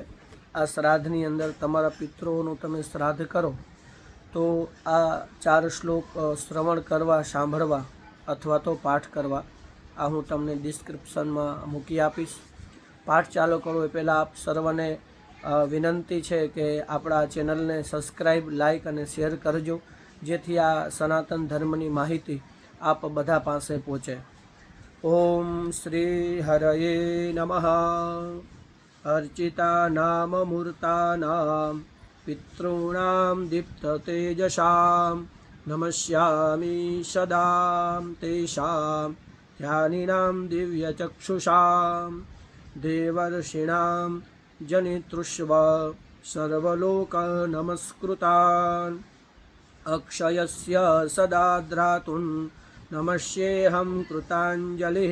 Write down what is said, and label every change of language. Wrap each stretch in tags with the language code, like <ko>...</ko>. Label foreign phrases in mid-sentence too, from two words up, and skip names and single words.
<gu>આ શ્રાદ્ધની અંદર તમારા પિતૃઓનું તમે શ્રાદ્ધ કરો તો આ 4 શ્લોક શ્રવણ કરવા, સાંભળવા અથવા તો પાઠ કરવા આ હું તમને ડિસ્ક્રિપ્શનમાં મૂકી આપીશ। પાઠ ચાલુ કરો એ પહેલાં આપ સર્વને વિનંતી છે કે આપણા ચેનલને</gu> <en>subscribe, like</en> <gu>અને શેર કરજો, જેથી આ સનાતન ધર્મની માહિતી આપ બધા પાસે પહોંચે।</gu> <sa>ओम श्री हरये नमः। अर्चिता नाम मूर्तानां पितॄणां दीप्ततेजसां नमस्यामि सदा तेषां ध्यानिनां दिव्यचक्षुषां देवर्षिणां जनितृष्व सर्वलोकनमस्कृतान् अक्षयस्य सदा द्रातुन् नमस्येऽहं कृताञ्जलिः।</sa>